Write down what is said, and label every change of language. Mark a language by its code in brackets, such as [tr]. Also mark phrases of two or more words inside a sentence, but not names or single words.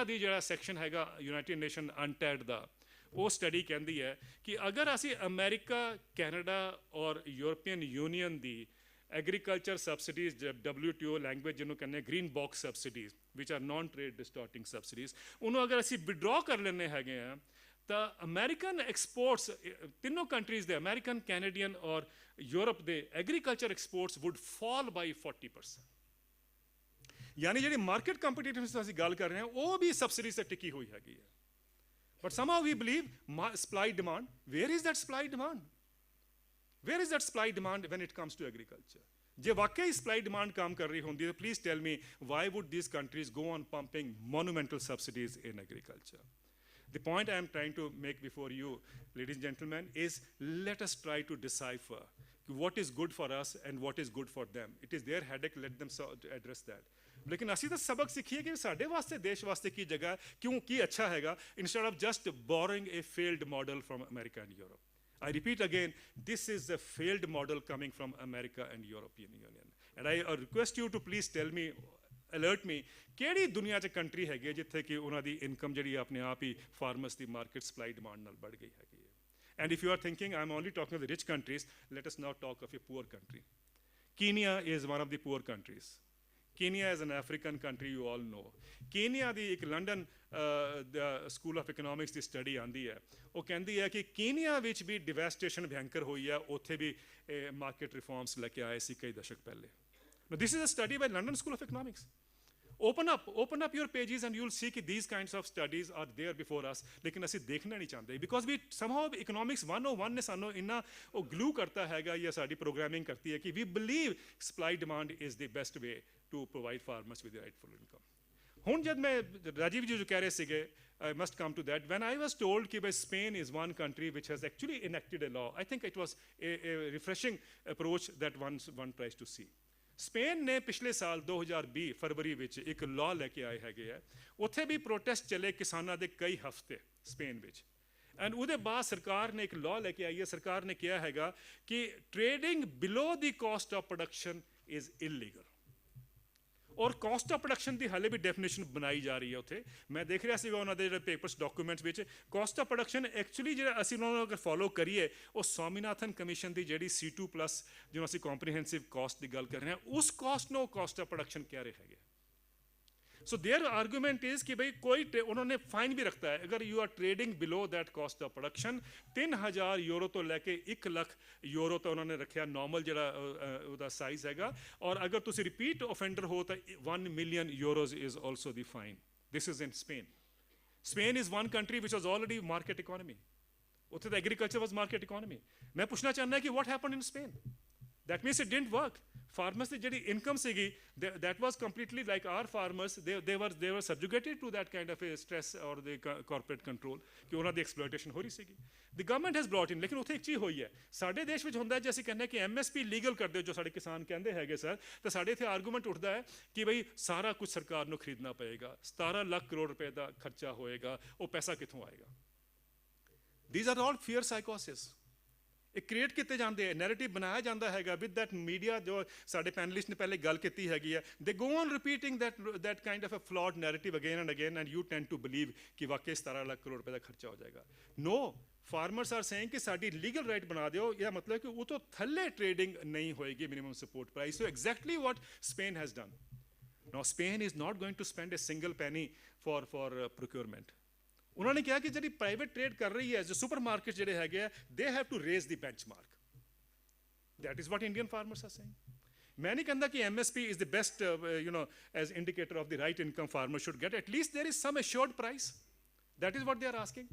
[pa] ਦੀ ਜਿਹੜਾ ਸੈਕਸ਼ਨ ਹੈਗਾ ਯੂਨਾਈਟਿਡ ਨੇਸ਼ਨ ਅਨਟੈਡ ਦਾ, ਉਹ ਸਟੱਡੀ ਕਹਿੰਦੀ ਹੈ ਕਿ ਅਗਰ ਅਸੀਂ ਅਮਰੀਕਾ, ਕੈਨੇਡਾ ਔਰ ਯੂਰਪੀਅਨ ਯੂਨੀਅਨ ਦੀ [en] agriculture subsidies, WTO language [pa] ਜਿਹਨੂੰ ਕਹਿੰਦੇ [en] green box subsidies, [pa] ਵਿਚ [en] are non trade distorting subsidies, [pa] ਉਹਨੂੰ ਅਗਰ ਅਸੀਂ ਵਿਡਰॉ ਕਰ ਲੈਂਦੇ ਹੈਗੇ ਆ ਤਾਂ [en] American exports, [pa] ਤਿੰਨੋਂ ਕੰਟਰੀਜ਼ ਦੇ, ਅਮਰੀਕਨ, ਕੈਨੇਡੀਅਨ ਔਰ ਯੂਰਪ ਦੇ [en] agriculture exports would fall by 40%. [pa] ਯਾਨੀ ਜਿਹੜੀ [en] market competitiveness [pa] ਦੀ ਅਸੀਂ ਗੱਲ ਕਰ ਰਹੇ ਹਾਂ, ਉਹ ਵੀ ਸਬਸਿਡੀਜ਼ ਤੇ ਟਿਕੀ ਹੋਈ ਹੈਗੀ ਹੈ। [en] But somehow we believe supply demand. Where is that supply demand? Where is that supply demand when it comes to agriculture? [pa] ਜੇ ਵਾਕਈ ਸਪਲਾਈ ਡਿਮਾਂਡ ਕੰਮ ਕਰ ਰਹੀ ਹੁੰਦੀ ਤਾਂ [en] please tell me why would these countries go on pumping monumental subsidies in agriculture The point I am trying to make before you, ladies and gentlemen, is let us try to decipher what is good for us and what is good for them. It is their headache, let them address that. [pa] लेकिन ਅਸੀਂ ਤਾਂ ਸਬਕ ਸਿੱਖੀਏ ਕਿ ਸਾਡੇ ਵਾਸਤੇ ਦੇਸ਼ ਵਾਸਤੇ ਕੀ ਜਗ੍ਹਾ ਕਿਉਂ ਕੀ ਅੱਛਾ ਹੈਗਾ [en] instead of just borrowing a failed model from America and Europe. I repeat again, this is a failed model coming from America and European Union. And I request you to please tell me, alert me, [pa] ਕਿਹੜੀ ਦੁਨੀਆ 'ਚ ਕੰਟਰੀ ਹੈਗੀ ਜਿੱਥੇ ਕਿ ਉਹਨਾਂ ਦੀ ਇਨਕਮ ਜਿਹੜੀ ਆਪਣੇ ਆਪ ਹੀ ਫਾਰਮਰਸ ਦੀ [en] market supply demand [pa] ਨਾਲ ਵੱਧ ਗਈ ਹੈਗੀ ਹੈ. [en] And if you are thinking I'm only talking of the rich countries, let us now talk of a poor country. Kenya is one of the poor countries. Kenya is an African country, you all know. [pa] Kenya ਦੀ ਇੱਕ ਲੰਡਨ ਸਕੂਲ ਆਫ ਇਕਨੋਮਿਕਸ ਦੀ ਸਟੱਡੀ ਆਉਂਦੀ ਹੈ, ਉਹ ਕਹਿੰਦੀ ਹੈ ਕਿ ਕੀਨੀਆ ਵਿੱਚ ਵੀ ਡਿਵੈਸਟੇਸ਼ਨ ਭਿਅੰਕਰ ਹੋਈ ਹੈ, ਉੱਥੇ ਵੀ [en] market reforms [pa] ਲੈ ਕੇ ਆਏ ਸੀ ਕਈ ਦਸ਼ਕ ਪਹਿਲੇ. [en] Now, this is a study by London School of Economics. Open up your pages and you'll see that these kinds of studies are there before us. [pa] ਲੇਕਿਨ ਅਸੀਂ ਦੇਖਣਾ ਨਹੀਂ ਚਾਹੁੰਦੇ [en] because we somehow economics 101 [pa] ਨੇ ਸਾਨੂੰ ਇੰਨਾ ਉਹ [en] glue [pa] ਕਰਤਾ ਹੈਗਾ ਜਾਂ ਸਾਡੀ [en] programming [pa] ਕਰਤੀ ਹੈ ਕਿ [en] we believe supply demand is the best way to provide farmers with the rightful income. [pa] ਹੁਣ ਜਦ ਮੈਂ ਰਾਜੀਵ ਜੀ ਜੋ ਕਹਿ ਰਹੇ ਸੀਗੇ, [en] I must come to that. When I was told that Spain is one country which has actually enacted a law, I think it was a refreshing approach that one tries to see. [pa] ਸਪੇਨ ਨੇ ਪਿਛਲੇ ਸਾਲ 2020 ਫਰਵਰੀ ਵਿੱਚ ਇੱਕ ਲਾਅ ਲੈ ਕੇ ਆਏ ਹੈਗੇ ਆ, ਉੱਥੇ ਵੀ ਪ੍ਰੋਟੈਸਟ ਚੱਲੇ ਕਿਸਾਨਾਂ ਦੇ ਕਈ ਹਫ਼ਤੇ ਸਪੇਨ ਵਿੱਚ. ਐਂਡ ਉਹਦੇ ਬਾਅਦ ਸਰਕਾਰ ਨੇ ਇੱਕ ਲਾਅ ਲੈ ਕੇ ਆਈ ਹੈ, ਸਰਕਾਰ ਨੇ ਕਿਹਾ ਹੈਗਾ ਕਿ [en] trading below the cost of production is illegal. [pa] ਔਰ [en] cost of production [pa] ਦੀ ਹਾਲੇ ਵੀ ਡੈਫੀਨੇਸ਼ਨ ਬਣਾਈ ਜਾ ਰਹੀ ਹੈ ਉੱਥੇ. ਮੈਂ ਦੇਖ ਰਿਹਾ ਸੀਗਾ ਉਹਨਾਂ ਦੇ ਜਿਹੜੇ [en] papers documents [pa] ਵਿੱਚ [en] cost of production actually [pa] ਜਿਹੜਾ ਅਸੀਂ ਉਹਨਾਂ ਨੂੰ ਅਗਰ ਫੋਲੋ ਕਰੀਏ, ਉਹ ਸਵਾਮੀਨਾਥਨ ਕਮਿਸ਼ਨ ਦੀ ਜਿਹੜੀ C2+ ਜਿਹਨੂੰ ਅਸੀਂ [en] comprehensive cost [pa] ਦੀ ਗੱਲ ਕਰ ਰਹੇ ਹਾਂ, ਉਸ ਕਾਸਟ ਨੂੰ [en] cost of production [pa] ਕਹਿ ਰਹੇ ਹੈਗੇ. [en] So their argument is [pa] ਕਿ ਭਾਈ ਕੋਈ ਉਨ੍ਹੋਂ ਨੇ ਫਾਈਨ ਭੀ ਰਖਤਾ ਹੈ, ਅਗਰ [en] you are trading below that cost of production, [pa] 3000 ਯੂਰੋ ਤੋ ਲੇਕੇ 1 ਲੱਖ ਯੂਰੋ ਤੋ ਉਨ੍ਹੋਂ ਨੇ ਰੱਖਾ ਨਾਰਮਲ ਜ਼ਰਾ ਉਦਾ ਸਾਈਜ਼ ਹੈਗਾ, ਔਰ ਅਗਰ ਤੁਸੀ ਰਿਪੀਟ ਆਫੈਂਡਰ ਹੋ ਤੋ [en] 1 million euros is also the fine. This is in Spain. Spain is one country which was already market economy. उत्थे the agriculture was market economy. [pa] ਮੈਂ ਪੁੱਛਣਾ ਚਾਹਨਾ ਹੈ ਕਿ [en] what happened in Spain? That means it didn't work. [pa] Farmers ਦੀ ਜਿਹੜੀ ਇਨਕਮ ਸੀਗੀ, [en] that was completely like our farmers, they were subjugated to that kind of a stress or the corporate control [pa] ਕਿ ਉਹਨਾਂ ਦੀ ਐਕਸਪਲੋਇਟੇਸ਼ਨ ਹੋ ਰਹੀ ਸੀਗੀ. [en] The government has brought in, [pa] ਲੇਕਿਨ ਉੱਥੇ ਇੱਕ ਚੀਜ਼ ਹੋਈ ਹੈ, ਸਾਡੇ ਦੇਸ਼ ਵਿੱਚ ਹੁੰਦਾ ਜੇ ਅਸੀਂ ਕਹਿੰਦੇ ਕਿ MSP ਲੀਗਲ ਕਰ ਦਿਓ, ਜੋ ਸਾਡੇ ਕਿਸਾਨ ਕਹਿੰਦੇ ਹੈਗੇ ਸਰ, ਤਾਂ ਸਾਡੇ ਇੱਥੇ ਆਰਗੂਮੈਂਟ ਉੱਠਦਾ ਹੈ ਕਿ ਬਈ ਸਾਰਾ ਕੁਝ ਸਰਕਾਰ ਨੂੰ ਖਰੀਦਣਾ ਪਏਗਾ, 17 ਲੱਖ ਕਰੋੜ ਰੁਪਏ ਦਾ ਖਰਚਾ ਹੋਏਗਾ, ਉਹ ਪੈਸਾ ਕਿੱਥੋਂ ਆਏਗਾ? [en] These are all fear psychosis. [pa] ਇਹ ਕ੍ਰੀਏਟ ਕੀਤੇ ਜਾਂਦੇ ਹੈ, ਨੈਰੇਟਿਵ ਬਣਾਇਆ ਜਾਂਦਾ ਹੈਗਾ [en] with that media, [pa] ਜੋ ਸਾਡੇ ਪੈਨਲਿਸਟ ਨੇ ਪਹਿਲੇ ਗੱਲ ਕੀਤੀ ਹੈਗੀ ਹੈ, [en] they go on repeating that kind of a flawed narrative again and again, and you tend to believe [pa] ਕਿ ਵਾਕਈ 17 ਲੱਖ ਕਰੋੜ ਰੁਪਏ ਦਾ ਖਰਚਾ ਹੋ ਜਾਏਗਾ. [en] No, farmers are saying [pa] ਕਿ ਸਾਡੀ [en] legal right [pa] ਬਣਾ ਦਿਓ, ਇਹ ਮਤਲਬ ਕਿ ਉਹ ਤੋਂ ਥੱਲੇ ਟ੍ਰੇਡਿੰਗ ਨਹੀਂ ਹੋਏਗੀ [en] minimum support price. So exactly what Spain has done. Now Spain is not going to spend a single penny for procurement. [pa] ਉਹਨਾਂ ਨੇ ਕਿਹਾ ਕਿ ਜਿਹੜੀ [en] private trade [pa] ਕਰ ਰਹੀ ਹੈ, ਜੋ [en] super market [pa] ਜਿਹੜੇ ਹੈਗੇ ਆ, [en] they have to raise the benchmark. that is what Indian farmers are saying. [pa] ਮੈਂ ਨਹੀਂ ਕਹਿੰਦਾ ਕਿ [en] MSP is the best as indicator of the right income farmer should get. at least there is some assured price. That is what they are asking.